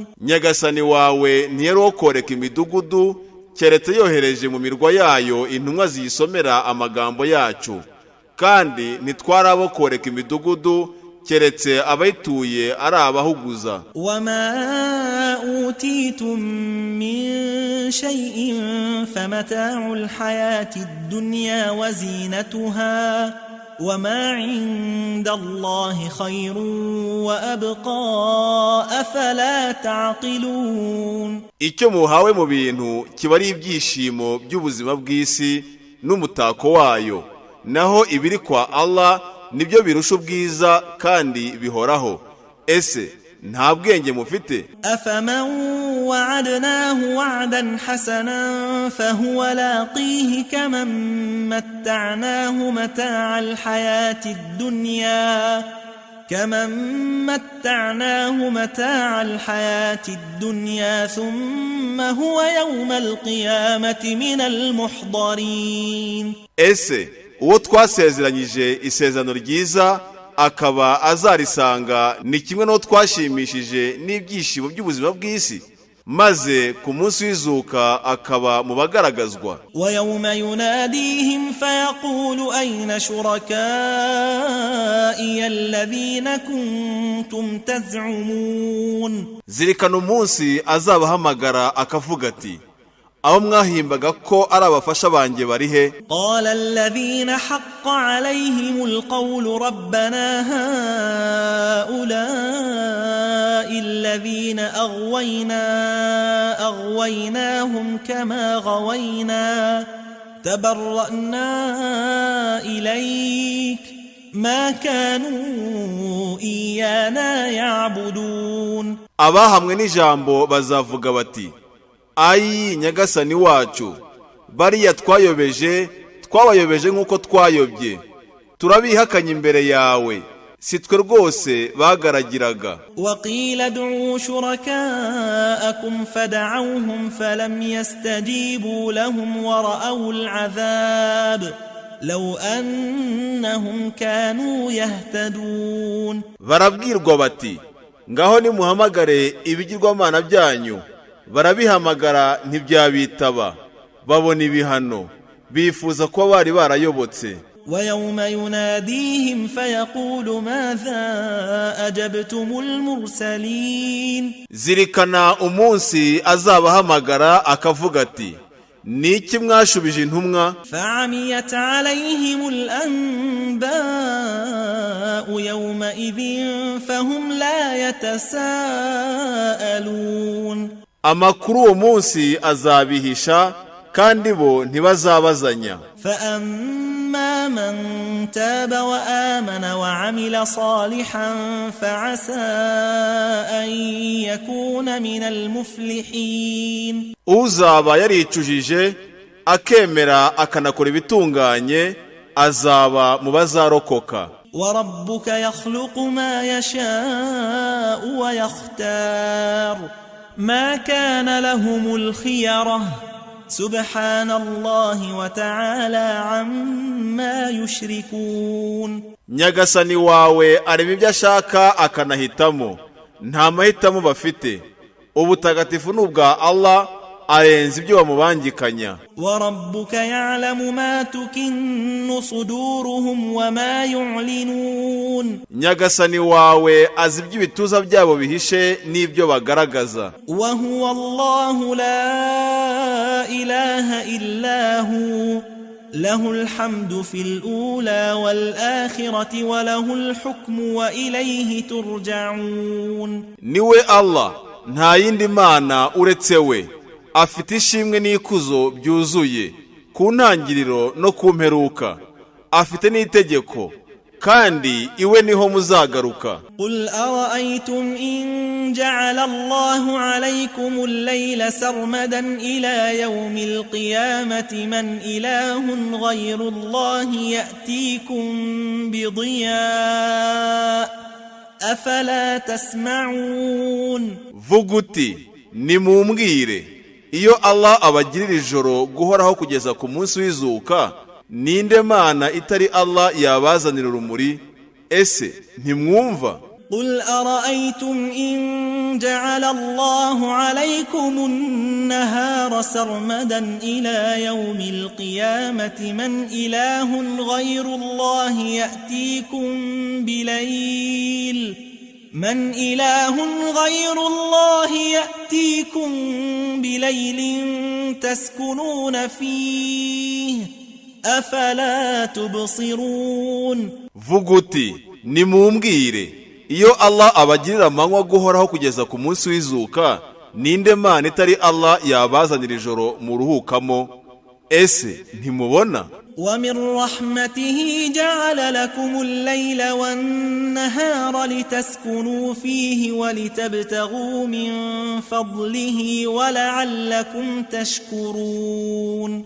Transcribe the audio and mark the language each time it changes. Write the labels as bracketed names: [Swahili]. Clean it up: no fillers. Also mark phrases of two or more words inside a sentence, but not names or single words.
[Kinyarwanda] Nyagasani wawe ntiyarokoreka imidugudu keretse yohereje mu mirwa yayo intumwa ziyisomera amagambo yacu, kandi ntitwarabokoreka imidugudu keretse abayituye ari abahuguza. [Arabic] وما أوتيتم من شيء فمتاع الحياة الدنيا وزينتها وما عند الله خير وأبقى أفلا تعقلون. [Kinyarwanda] icyo muhawe mu bintu kiba ari ibyishimo by'ubuzima bw'isi n'umutako wayo, naho ibiri kwa Allah nibyo birusha ubwiza kandi bihoraho. Ese nta bwenge mufite? [Arabic] أفمن وعدناه وعدا حسنا فهو لاقيه كمن متعناه متاع الحياة الدنيا ثم هو يوم القيامة من المحضرين. [Kinyarwanda] Ese uwo twasezeranyije isezerano ryiza akaba azarisanga ni kimwe n'uwo twashimishije n'ibyishimo by'ubuzima bw'isi, maze ku munsi w'izuka akaba mu bagaragazwa. [Arabic] ويوم يناديهم فيقول أين شركائي الذين كنتم تزعمون. [Kinyarwanda] Zirikana umunsi azabahamagara akavuga ati, aho mwahimbaga ko ari abafasha banjye bari he? [Arabic] قال الذين حق عليهم القول ربنا هؤلاء الذين أغويناهم كما غوينا تبرأنا إليك ما كانوا إيانا يعبدون. [Kinyarwanda] Abahamwe n'ijambo bazavuga bati, ayi nyagasani wacu, bariya twabayobeje nk'uko twayobye, turabihakanye imbere yawe, si twe rwose bagaragiraga. [Arabic] وقيل ادعوا شركاءكم فدعوهم فلم يستجيبوا لهم ورأوا العذاب لو أنهم كانوا يهتدون. [Kinyarwanda] Barabwirwa bati, ngaho nimuhamagare ibigirwamana byanyu. Barabihamagara ntibyabitaba, babona ibihano, bifuza kuba bari barayobotse. [Arabic] ويوم يناديهم فيقول ماذا أجبتم المرسلين. [Kinyarwanda] Zirikana umunsi azabahamagara akavuga ati, niki mwashubije intumwa? [Arabic] فعميت عليهم الأنباء يومئذ فهم لا يتساءلون. [Kinyarwanda] Amakuru uwo munsi azabihisha kandi bo ntibazabazanya. [Arabic] فأما من تاب وآمن وعمل صالحا فعسى أن يكون من المفلحين. [Kinyarwanda] Uzaba yaricujije akemera akanakora ibitunganye azaba mu bazarokoka. [Arabic] وربك يخلق ما يشاء ويختار ما كان لهم الخيرة سبحان الله وتعالى عما يشركون. [Kinyarwanda] Nyagasani wawe areba ibyo ashaka akanahitamo, nta mahitamo bafite. Ubutagatifu n'ubwa Allah, arenze ibyo bamubangikanya. [Arabic] وربك يعلم ما تكن صدورهم وما يعلنون. [Kinyarwanda] Nyagasani wawe azi iby'ibituza byabo bihishe n'ibyo bagaragaza. [Arabic] وهو الله لا إله إلا هو له الحمد في الأولى والآخرة وله الحكم وإليه ترجعون. [Kinyarwanda] Niwe Allah, nta yindi mana uretse we, afite ishimwe n'ikuzo byuzuye ku ntangiriro no ku mperuka, afite n'itegeko kandi iwe niho muzagaruka. [Arabic] قل أرأيتم إن جعل الله عليكم الليل سرمدا إلى يوم القيامة من إله غير الله يأتيكم بضياء أفلا تسمعون. [Kinyarwanda] Vuga uti, nimumbwire, iyo Allah abagirira ijoro guhoraho kugeza ku munsi w'izuka, ninde mana itari Allah yabazanira urumuri? Ese ntimwumva? [Arabic] قل أرأيتم إن جعل الله عليكم النهار سرمدا إلى يوم القيامة من إله غير الله يأتيكم بليل تسكنون فيه أفلا تبصرون. [Kinyarwanda] Vuga uti, nimumbwire, iyo Allah abagirira amanywa guhoraho kugeza ku munsi w'izuka, ninde mana itari Allah yabazanira ijoro muruhukamo? ese ntimubona [Arabic] ومن رحمته جعل لكم الليل والنهار لتسكنوا فيه ولتبتغوا من فضله ولعلكم تشكرون